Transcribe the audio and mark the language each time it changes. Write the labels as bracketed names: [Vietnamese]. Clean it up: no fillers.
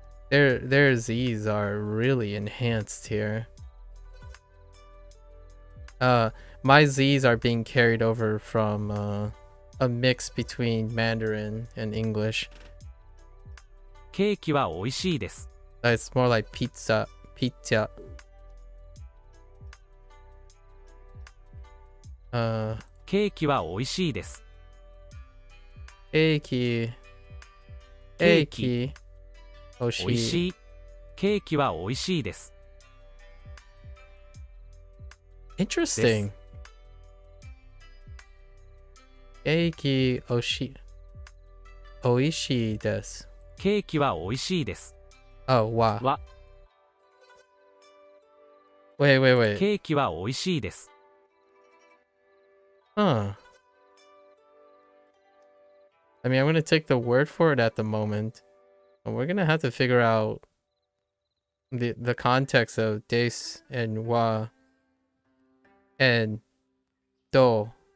[English] Their Z's are really enhanced here. My Z's are being carried over from a mix between Mandarin and English. [Japanese] ケーキは美味しいです [English] It's more like pizza. Pizza. [Japanese] ケーキは美味しいです Eiki. ケーキ Eiki. 美味しいケーキは美味しいです [English] Interesting. [Japanese] Eiki oshi. Oishi desu. ケーキは美味しいです Oh, wa. は [English] Wait. [Japanese] ケーキは美味しいです Huh. [English] I mean, I'm gonna take the word for it at the moment. And we're gonna have to figure out the context of des and wa and do.